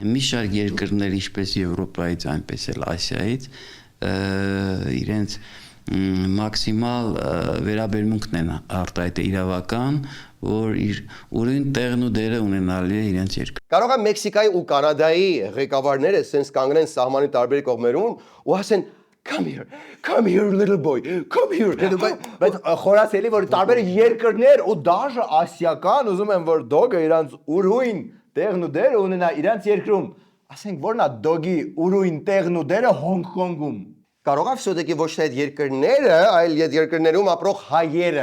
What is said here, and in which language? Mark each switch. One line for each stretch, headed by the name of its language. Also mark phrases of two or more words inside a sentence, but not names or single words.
Armenian: Մի շարք երկրներ, ինչպես Եվրոպայից, այնպես էլ Ասիայից, իրենց մաքսիմալ վերաբերմունքն են արտահայտել իրավական, որ իր ուրույն տեղն ու դերը ունենալի է իրենց երկրում։ Կարող է Մեքսիկայի ու Կանադայի ղեկավարները սենց կանգնեն սահմանի տարբեր կողմերում ու ասեն
English: Come here little boy, come here.
Armenian: Բայց խորացելի որ տարբեր երկրներ ու դաժե ասիական ուզում են որ դոգը իրանց ուրույն տեղն ու դերը ունենա իրանց երկրում։ Ասենք որն է դոգի ուրույն տեղն ու դերը Հոնգ-Կոնգում։ Կարող է всё-таки ոչ թե այդ երկրները, այլ այդ երկրներում ապրող հայերը։